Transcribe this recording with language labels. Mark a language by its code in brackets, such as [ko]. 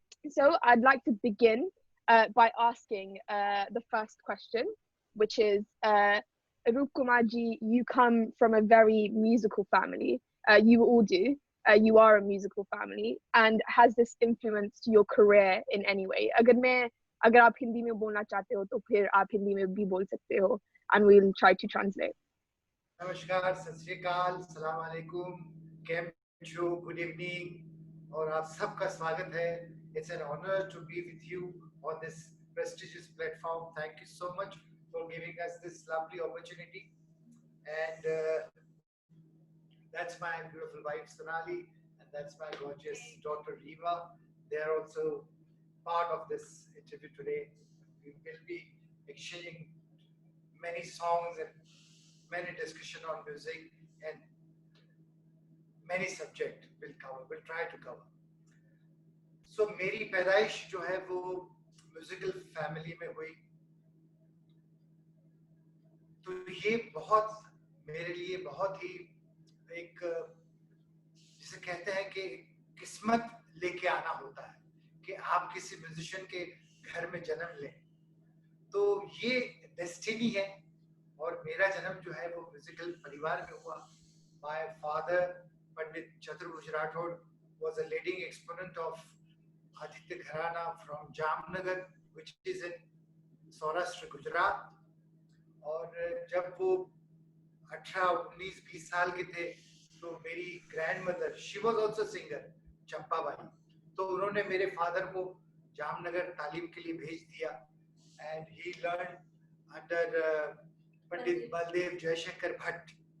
[en] So I'd like to begin by asking the first question, which is, Roop Kumar ji, you come from a very musical family. You all do. You are a musical family, and has this influenced your career in any way? [hi] अगर आप हिंदी में बोलना चाहते हो तो फिर आप हिंदी में भी बोल सकते हो, [en] and we'll try to translate. [hi] नमस्कार, सत श्री अकाल, सलाम अलैकुम, केम छो, गुड इवनिंग और आप सबका स्वागत है. [en] It's an honor to be with you on this prestigious platform. Thank you so much for giving us this lovely opportunity. And that's my beautiful wife Sonali, and that's my gorgeous daughter Riva. They are also part of this interview today. We will be exchanging many songs and many discussion on music, and many subject we'll try to cover. [hi] So मेरी पैदाइश जो है वो musical family में हुई, तो ये बहुत मेरे लिए बहुत ही एक, जिसे कहते हैं कि किस्मत लेके आना होता है कि आप किसी म्यूजिशियन के घर में जन्म लें, तो ये डेस्टिनी है. और मेरा जन्म जो है वो म्यूजिकल परिवार में हुआ. [en] My father, Pandit Chaturvus Rathod, was a leading exponent of Aditya Gharana from Jamnagar, which is in Saurashtra, Gujarat. [hi] और जब वो 18-19-20 साल के थे तो मेरी grandmother, [en] she was also singer, [hi] Champabai, तो उन्होंने मेरे फादर को जामनगर तालीम के लिए भेज दिया. [en] And he learned under Pandit Baldev Jayshankar Bhatt.